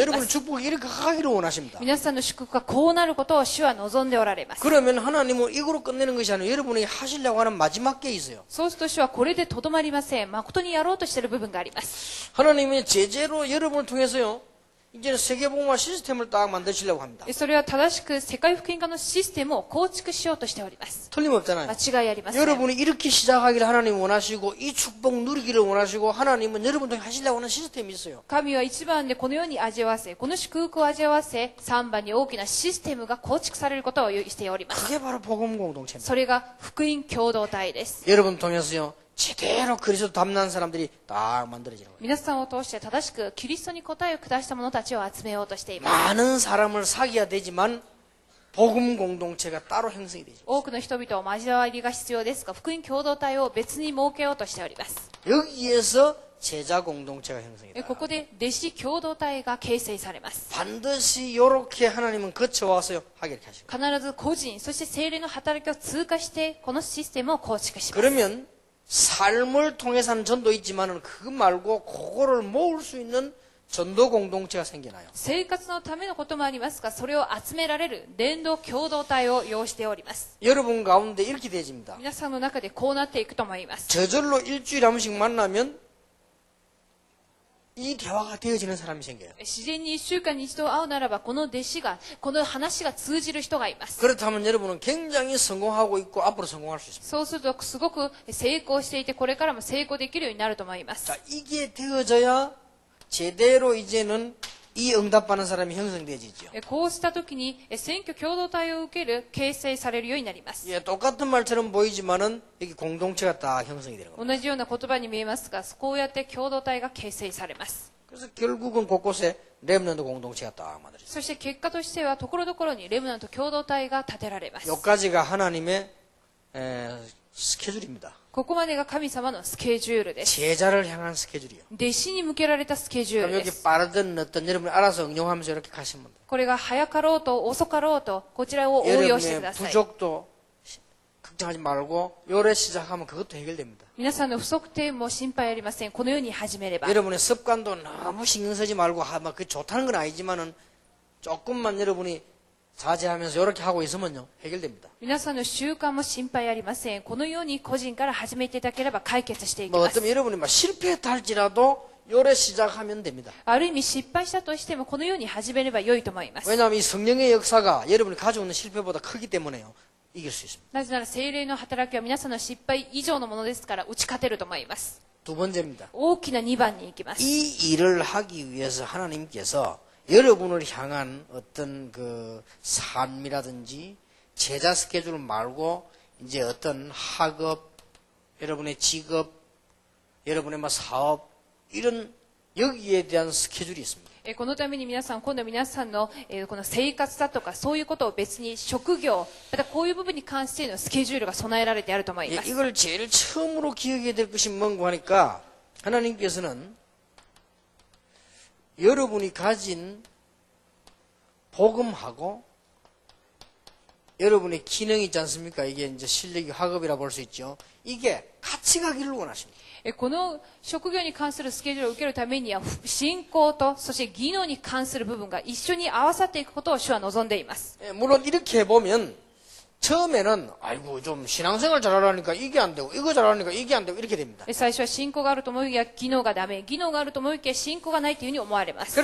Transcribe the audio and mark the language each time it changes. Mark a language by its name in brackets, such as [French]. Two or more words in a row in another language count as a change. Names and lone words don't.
[Korean] 여러분의 [Japanese] す。 [Korean] 축복이 이렇게 가기를 원하십니다. [Japanese] 皆さんの祝福がこうなることを主は望んでおられます。 [Korean] 그러면 하나님은 이거로 끝내는 것이 아니라 여러분이 하시려고 하는 마지막 게 있어요. [Japanese] そうすると主はこれでとどまりません。誠にやろうとしている部分があります。 [Korean] 하나님이 제재로 여러분을 통해서요. 이제는 세계복음화 시스템을 딱 만드시려고 합니다. [Japanese] それは正しく世界福音化のシステムを構築しようとしております。 [Korean] 틀림없잖아요. [Japanese] 間違いありません。 [Korean] 여러분이 이렇게 시작하기를 하나님 원하시고 이 축복 누리기를 원하시고 하나님은 여러분 통해 하시려고 하는 시스템이 있어요. [Japanese] 神は1番でこのように味わわせ、この祝福を味わわせ、3番に大きなシステムが構築されることをしております。 [Korean] 그게 바로 복음 공동체입니다. [Japanese] それが福音共同体です。 [Korean] 여러분 통해서요. 제대로 그리스도 담난 사람들이 딱 만들어지는 거예요. [Japanese] 皆さんを通して正しくキリストに答えを下した者たちを集めようとしています。 [Korean] 많은 사람을 사귀어야 되지만 복음 공동체가 따로 형성이 되죠. [Japanese] 多くの人々を交わりが必要ですが、福音共同体を別に設けようとしております。 [Korean] 여기에서 제자 공동체가 형성이 돼요. [Japanese] ここで弟子共同体が形成されます。 [Korean] 반드시 이렇게 하나님은 거쳐와서 하게 이렇게 하시고. [Japanese] 必ず個人、そして聖霊の働きを通過して、このシステムを構築します。 [Korean] 그러면 삶을 통해서 하는 전도 있지만은 그거 말고 그거를 모을 수 있는 전도 공동체가 생겨나요. [Japanese] 生活のためのこともありますが、それを集められる伝道共同体を要しております。 [Korean] 여러분 가운데 이렇게 되집니다. [Japanese] 皆さんの中でこうなっていくと思います。 [Korean] 저절로 일주일에 한 번씩 만나면 이 대화가 되어지는 사람이 생겨요. [Japanese] 自然に1週間に一度会うならば、この弟子が、この話が通じる人がいます。 [Korean] 그렇다면 여러분은 굉장히 성공하고 있고 앞으로 성공할 수 있습니다. [Japanese] そうすると、すごく成功していて、これからも成功できるようになると思います。 [Korean] 자, 이게 되어져야 제대로 이제는 이 응답받는 사람이 형성되어지죠. [Japanese] こうした時に、選挙共同体を受ける、形成されるようになります。 [Korean] 예, 똑같은 말처럼 보이지만은 여기 공동체가 딱 형성이 되는 겁니다. [Japanese] 同じような言葉に見えますが、こうやって共同体が形成されます。 [Korean] 그래서 결국은 곳곳에 렘넌트 공동체가 딱 만들어져요. [Japanese] そして結果としては、ところどころにレムナント共同体が建てられます。 [Korean] 여기까지가 하나님의 스케줄입니다. [Japanese] ここまでが神様のスケジュールです。 [Korean] 제자를 향한 스케줄이요. [Japanese] 弟子に向けられたスケジュー [Korean] 그럼 [Japanese] ルで [Korean] 여기 [Japanese] す。 [Korean] 빠르든 늦든 여러분이 알아서 응용하면서 이렇게 가시면 돼요. [Japanese] これが早かろうと遅かろうと、こちらを応用してく [Korean] 여러분의 [Japanese] ださい。 [Korean] 부족도 걱정하지 말고 요래 시작하면 그것도 해결됩니다. [Japanese] 皆さんの不足点も心配ありません。このように始めれば。 [Korean] 여러분의 습관도 너무 신경 쓰지 말고 그 좋다는 건 아니지만은 조금만 여러분이 자제하면서 이렇게 하고 있으면요 해결됩니다. [Japanese] 皆さんの習慣も心配ありません。このように個人から始めていただければ解決していき [Korean] 뭐 [Japanese] ます [Korean] 어쩌면 。 여러분이 막 실패했다 할지라도 요래 시작하면 됩니다. [Japanese] ある意味失敗したとしてもこのように始めれば良いと思います。 [Korean] 왜냐하면 이 성령의 역사가 여러분이 가지고 있는 실패보다 크기 때문에요. 이길 수 있습니다. [Japanese] なぜなら聖霊の働きは皆さんの失敗以上のものですから打ち勝てると思います。 [Korean] 두 번째입니다. [Japanese] 大きな2番に行きます。 [Korean] 이 일을 하기 위해서 하나님께서 여러분을 향한 어떤 그 삶이라든지 제자 스케줄 말고 이제 어떤 학업, 여러분의 직업, 여러분의 뭐 사업 이런 여기에 대한 스케줄이 있습니다. [Japanese] このために皆さん、今度皆さんのこの生活だとかそういうことを別に職業、またこういう部分に関してのスケジュールが備えられてあると思います。 [Korean] 이걸 제일 처음으로 기억해야 될 것이 뭔고 하니까 하나님께서는 여러분이 가진 복음하고 여러분의 기능이 있지 않습니까? 이게 이제 실력이 학업이라 볼 수 있죠. 이게 같이 가기를 원하십니다. [Japanese] この職業に関するスケジュールを受けるためには、信仰と、そして技能に関する部分が一緒に合わさっていくことを主は望んでいます。 [Korean] 물론 이렇게 해보면 처음에는 아이고 좀 신앙생활 잘하려니까 이게 안 되고 이거 잘하려니까 이게 안 되고 이렇게 됩니다. [Japanese] 最初は信仰があると思いきや技能がダメ、技能があると思いきや信仰がないというふうに思われます。